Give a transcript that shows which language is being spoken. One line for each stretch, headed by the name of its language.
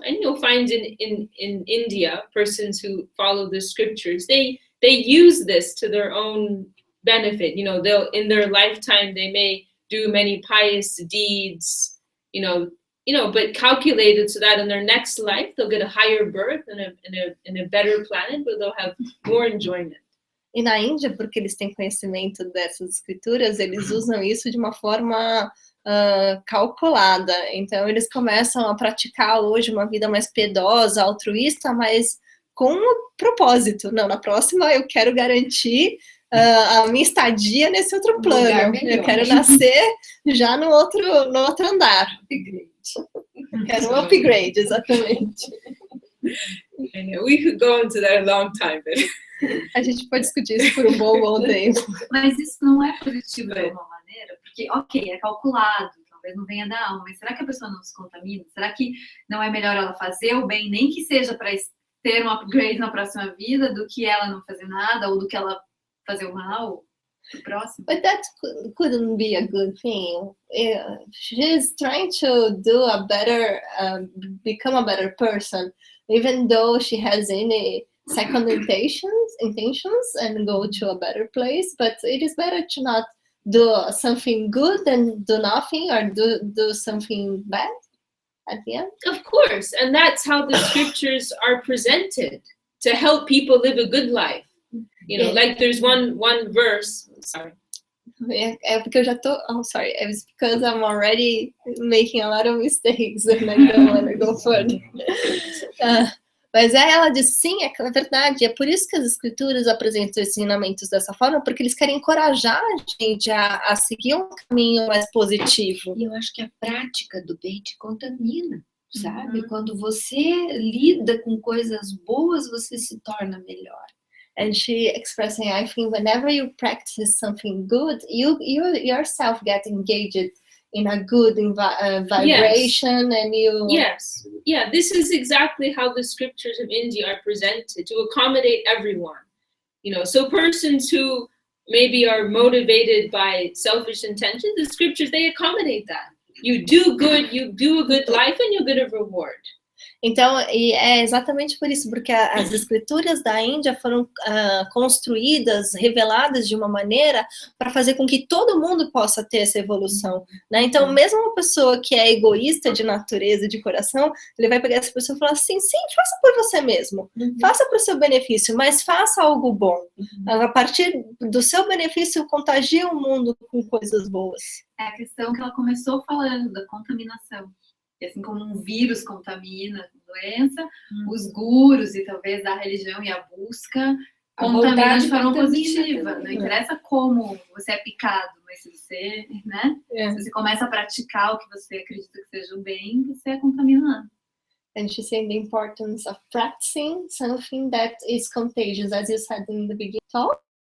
English: And you'll find in India, persons who follow the scriptures, they use this to their own benefit. They'll in their lifetime they may do many pious deeds, but calculated so that in their next life they'll get a higher birth in a better planet where they'll have more enjoyment.
Portuguese: E na Índia, porque eles têm conhecimento dessas escrituras, eles usam isso de uma forma calculada. Então, eles começam a praticar hoje uma vida mais piedosa, altruísta, mas com um propósito. Não, na próxima eu quero garantir a minha estadia nesse outro plano. Eu quero nascer já no outro andar. Quero um upgrade, exatamente.
English: We could go into that a long time.
Portuguese: A gente pode discutir isso por um bom tempo. Mas isso não é positivo de alguma maneira? Porque, ok, é calculado, talvez não venha da alma, mas será que a pessoa não se contamina? Será que não é melhor ela fazer o bem, nem que seja para ter um upgrade na próxima vida, do que ela não fazer nada, ou do que ela fazer o mal pro próximo?
English: But that couldn't be a good thing. She's trying to do a better, become a better person, even though she has any second intentions and go to a better place, but it is better to not do something good than do nothing or do something bad at the end. Of course, and that's how the scriptures are presented, to help people live a good life. Like there's one verse, sorry.
Portuguese: Porque eu já tô,
English: sorry, it's because I'm already making a lot of mistakes and I don't want to go further.
Portuguese: Mas aí ela diz, sim, é verdade, é por isso que as escrituras apresentam esses ensinamentos dessa forma, porque eles querem encorajar a gente a seguir um caminho mais positivo. E eu acho que a prática do bem te contamina, sabe? Quando você lida com coisas boas, você se torna melhor.
English: And she expressing, I think whenever you practice something good, you yourself get engaged in a good vibration, and you... Yes, yeah, this is exactly how the scriptures of India are presented, to accommodate everyone. You know, so persons who maybe are motivated by selfish intentions, the scriptures, they accommodate that. You do good, you do a good life, and you get a reward.
Portuguese: Então, e é exatamente por isso, porque as escrituras da Índia foram construídas, reveladas de uma maneira para fazer com que todo mundo possa ter essa evolução, né? Então, mesmo uma pessoa que é egoísta de natureza, de coração, ele vai pegar essa pessoa e falar assim, sim, faça por você mesmo, faça para o seu benefício, mas faça algo bom. A partir do seu benefício, contagie o mundo com coisas boas. É a questão que ela começou falando, da contaminação. E assim como um vírus contamina a doença, os gurus e talvez a religião e a busca contaminam de forma positiva. Não interessa como você é picado, mas se você, né? Se você começa a praticar o que você acredita que seja o bem, você é contaminado.
English: And she's saying the importance of practicing something that is contagious, as you said in the beginning talk.